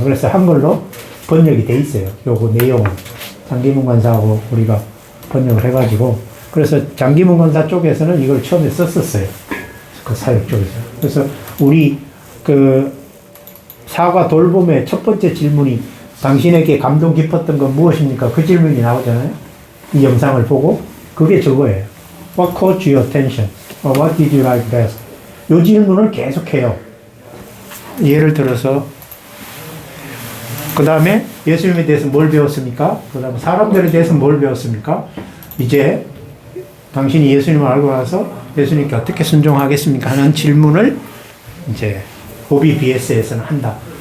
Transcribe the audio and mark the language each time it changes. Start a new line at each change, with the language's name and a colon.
Korean: 그래서 한글로 번역이 돼 있어요. 요거 내용은 장기문 권사하고 우리가 번역을 해가지고, 그래서 장기문 권사 쪽에서는 이걸 처음에 썼었어요. 그 사역 쪽에서. 그래서 우리 그 사과 돌봄의 첫 번째 질문이 당신에게 감동 깊었던 건 무엇입니까? 그 질문이 나오잖아요. 이 영상을 보고 그게 저거예요.
English: What caught your attention? Or what did you like best?
Korean: 이 질문을 계속해요. 예를 들어서 그 다음에 예수님에 대해서 뭘 배웠습니까? 그 다음에 사람들에 대해서 뭘 배웠습니까? 이제 당신이 예수님을 알고 나서 예수님께 어떻게 순종하겠습니까? 하는 질문을 이제 OBBS에서는 한다.